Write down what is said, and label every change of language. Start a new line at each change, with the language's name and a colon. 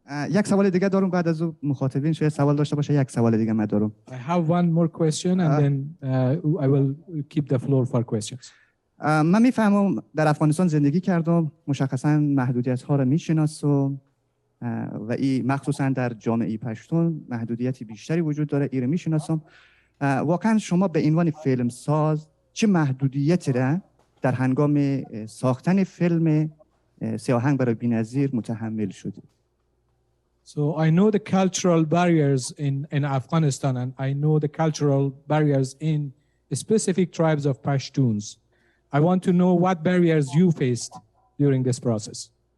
Persian: یک سوال دیگه دارم بعد از مخاطبین شاید سوال داشته باشه. یک سوال دیگه من دارم.
English: I have one more question and then I will keep the floor for questions.
Persian: من میفهمم در افغانستان زندگی کردم، مشخصا محدودیت ها رو میشناسم و این مخصوصا در جامعه پشتون محدودیتی بیشتری وجود داره، این رو میشناسم. واقعا شما به عنوان فیلم ساز چه محدودیتی را در هنگام ساختن فیلم سیاهنگ برای بی‌نظیر متحمل شدید؟
English: So I know the cultural barriers in Afghanistan, and I know the cultural barriers in specific tribes of Pashtuns. I want to know what barriers you faced during this process.